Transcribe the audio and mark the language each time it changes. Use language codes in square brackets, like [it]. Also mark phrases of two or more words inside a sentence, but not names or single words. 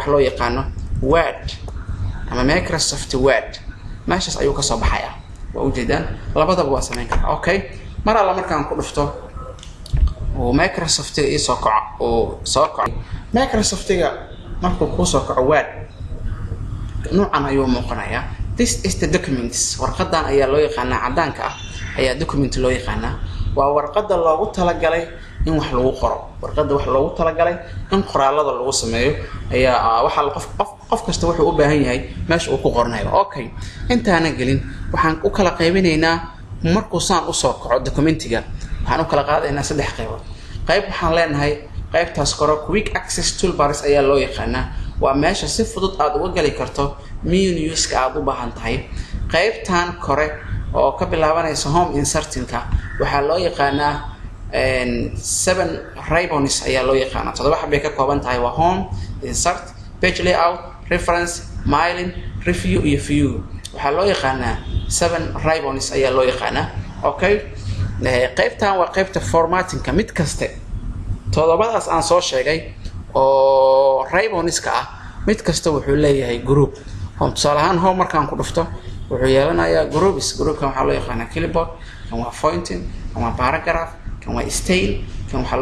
[so] loo yaqaano Word ama Microsoft Word meeshaas ayuu ka soo baxayaa waa u jeedaan labadaba waa sameyn karaa mar alla markaan ku dhufto oo Microsoft ay soo kaco Microsoft-ga markuu ku soo kaco Word noocan ayuu muuqanayaa [en] this is the documents [so] warqadan ayaa loo yaqaanaa cadaanka ah ayaa document loo yaqaanaa waa warqada loogu talagalay in wax lagu qoro warqada wax loogu talagalay in qoraalada lagu sameeyo ayaa waxa qof kasta wuxuu u baahan yahay meesha uu ku qoranayo intaana gelin waxaan u kala qaybinaynaa markuu saan u soo kaco documentiga waxaan u kala qaadaynaa 3 qaybood qayb waxaan leenahay qaybtaas koro [en] quick access toolbars [so] ayaa loo yaqaanaa waa meesha si fudud aad uga gali karto menus-ka aad u baahan tahay qaybtan kore oo ka bilaabanaysa [en] home inserting-ka [so] waxa loo yaqaanaa 7 ribbons ayaa loo yaqaanaa 7 xabay ka kooban tahay waa [en] home insert page layout reference mailing [so] review iyo view waxa loo yaqaanaa 7 ribbons ayaa loo yaqaanaa qaybtan waa qaybta formatting-ka mid kaste todobadaas aan soo sheegay oo ribbons-ka ah mid kasta wuxuu leeyahay group tusaale ahaan home markaan ku dhufto wuxuu yeelanayaa groupkan waxa loo yaqaanaa clipboard kan waa pointing kan waa paragraph kan waa style kan waxa